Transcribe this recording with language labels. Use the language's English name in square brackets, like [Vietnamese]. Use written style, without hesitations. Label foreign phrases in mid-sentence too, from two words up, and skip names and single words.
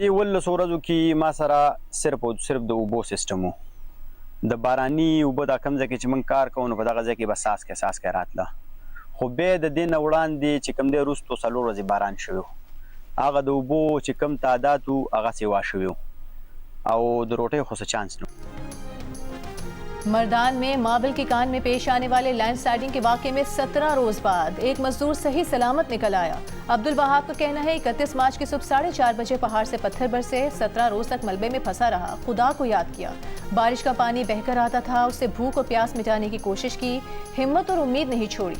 [Pashto] دې 11 ورځو کې ما سره صرف او صرف د اوبو سیستم و. د باراني اوبه دا کوم ځای کې چې موږ کار کوو نو په دغه ځای کې به څاڅکی راتله. خو بیا د دې نه وړاندې چې کوم دی وروستو 4 ورځې باران شوی و، هغه د اوبو چې کوم تعداد و هغه سیوا شوی و او د روټۍ خو څه چانس نه. [Urdu] مردان میں ماربل کی کان میں پیش آنے والے لینڈ سلائیڈنگ کے واقعے میں 17 روز بعد ایک مزدور صحیح سلامت نکل آیا. عبدالوہاب کا کہنا ہے 31 مارچ کی صبح 4:30 بجے پہاڑ سے پتھر برسے، 17 روز تک ملبے میں پھنسا رہا، خدا کو یاد کیا، بارش کا پانی بہہ کر آتا تھا، اس سے بھوک اور پیاس مٹانے کی کوشش کی، ہمت اور امید نہیں چھوڑی.